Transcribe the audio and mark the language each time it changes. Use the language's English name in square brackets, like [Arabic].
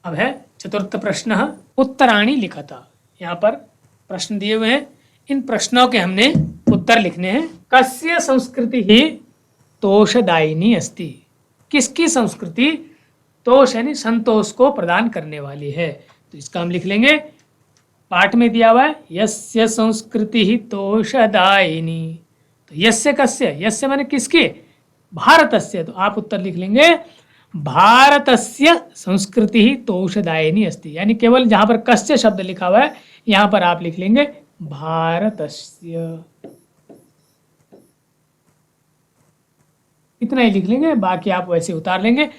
[Hindi] अब है चतुर्थ प्रश्न, उत्तराणी लिखता। यहाँ पर प्रश्न दिए हुए हैं, इन प्रश्नों के हमने उत्तर लिखने हैं। [Sanskrit] कस्य संस्कृति ही तोषदायिनी अस्ति, [Hindi] किसकी संस्कृति तोष यानी संतोष को प्रदान करने वाली है। तो इसका हम लिख लेंगे, पाठ में दिया हुआ है [Sanskrit] यस्य संस्कृति ही तोषदायिनी। [Hindi] तो यस्य कस्य, यस्य माने किसकी, भारतस्य। तो आप उत्तर लिख लेंगे [Sanskrit] भारतस्य संस्कृति ही तोषदायिनी अस्ति, [Hindi] यानी केवल जहां पर कस्य शब्द लिखा हुआ है यहां पर आप लिख लेंगे भारतस्य, इतना ही लिख लेंगे, बाकी आप वैसे उतार लेंगे।